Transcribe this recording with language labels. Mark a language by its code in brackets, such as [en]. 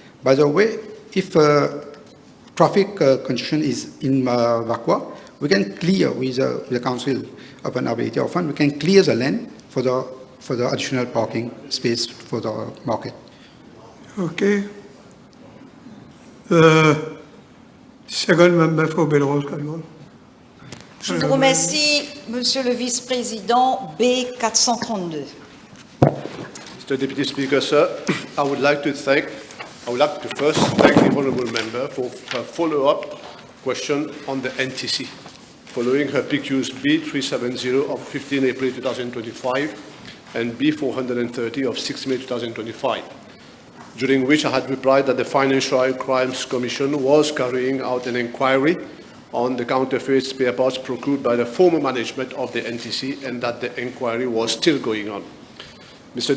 [en] By the way, if traffic congestion is in Vacoas, we can clear with the Council Urban Ability of Fund, we can clear the land for the additional parking space for the market. Okay. Second member for Belrose, Calmon. [fr] Je vous remercie, Monsieur le Vice-président. [en] B432. Mr. Deputy Speaker, sir, I would like to first thank the honourable member for her follow-up question on the NTC, following her PQs B370 of 15 April 2025 and B430 of 6 May 2025, during which I had replied that the Financial Crimes Commission was carrying out an inquiry on the counterfeit spare parts procured by the former management of the NTC and that the inquiry was still going on. Mr.